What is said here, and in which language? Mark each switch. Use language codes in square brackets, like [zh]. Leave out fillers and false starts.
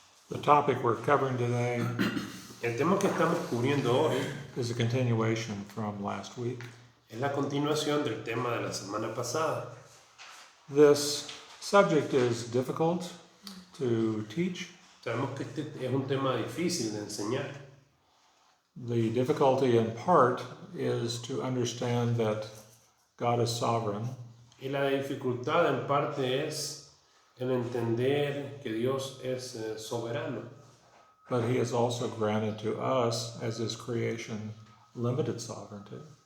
[en] The topic we're covering today [es] El tema que estamos cubriendo hoy [en] is a continuation from last week. [es] es la continuación del tema de la semana pasada. [en] This subject is difficult to teach. [es] Sabemos que este es un tema difícil de enseñar. [en] The difficulty in part is to understand that God is sovereign, [es] Y la dificultad en parte es el entender que Dios es soberano, [en] but He has also granted to us, as His creation, limited sovereignty.